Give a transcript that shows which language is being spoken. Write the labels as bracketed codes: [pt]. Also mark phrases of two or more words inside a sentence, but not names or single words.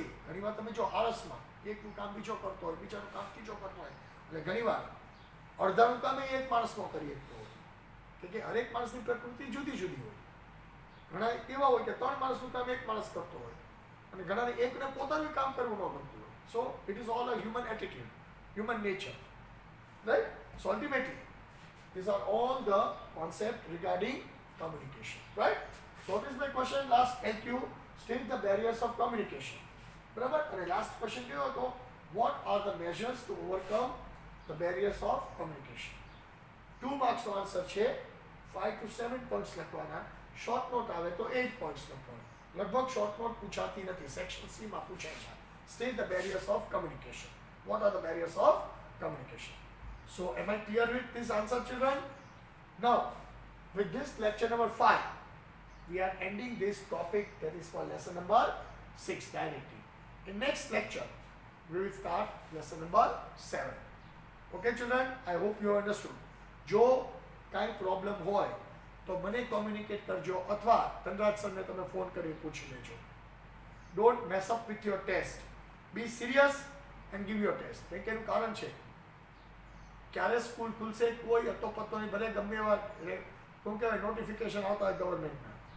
[gu] ઘણીવાર તમે જો આળસમાં એકનું કામ બીજો કરતો હોય, બીજાનું કામ ત્રીજો કરતો હોય એટલે ઘણીવાર અડધાનું કામ એક માણસ ન કરી શકતો હોય. કે હરેક માણસની પ્રકૃતિ જુદી જુદી હોય. ઘણા એવા હોય કે 3 માણસનું કામ એક માણસ કરતો હોય અને ઘણાને એકને પોતાનું કામ કરવું ન ગમતું હોય. [en] So it is all a human attitude, human nature, right? So ultimately these are all the concept regarding communication, right? So what is my question? Last LQ, state the barriers of communication. [gu] બરાબર? અને [en] last question [gu] કયો હતો? [en] What are the measures to overcome the barriers of communication? [gu] 2 marks નો આન્સર છે. [en] 5 to 7 points [gu] લખવાના. [en] short note [gu] આવે તો 8 પોઈન્ટ્સ લખવાના. લગભગ [en] short note [gu] પૂછાતી નથી, [en] section C [gu] માં પૂછાય છે. [en] State the barriers of communication. What are the barriers of communication? So am I clear with this answer, children? Now with this lecture number 5 we are ending this topic, that is for lesson number 6 directly. In next lecture we will start lesson number 7. Okay children, I hope you understood. [gu] જો કાંઈ પ્રોબ્લેમ હોય તો મને કોમ્યુનિકેટ કરજો અથવા ધનરાજ સરને તમે ફોન કરી પૂછી લેજો. [en] Don't mess up with your test. Be serious and give your test. [gu] કે એનું કારણ છે ક્યારે સ્કૂલ ખુલશે કોઈ અતો પત્તો નહીં, ભલે ગમે એવા શું કહેવાય નોટિફિકેશન આવતા હોય ગવર્મેન્ટના.